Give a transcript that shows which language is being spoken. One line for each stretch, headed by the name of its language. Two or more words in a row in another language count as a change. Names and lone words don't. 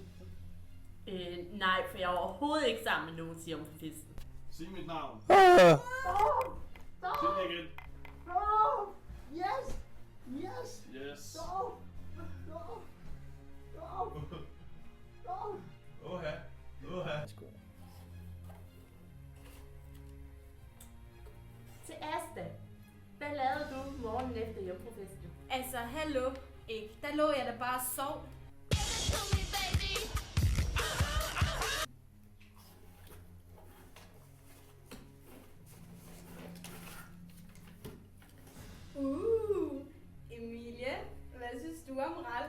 Danish: Nej, for jeg er overhovedet ikke sammen med nogen til jomfrufesten. Sig mit navn. Stop! Sig det igen.
English: Stop! Yes! Yes! Yes. Stop! Stop! Stop! Stop!
Danish: Oha. Til Asta, hvad lavede du morgenen efter jomfrufesten? Altså, hallo, ikke? Der lå jeg da bare og sov. Emilie, hvad synes du om Ralf?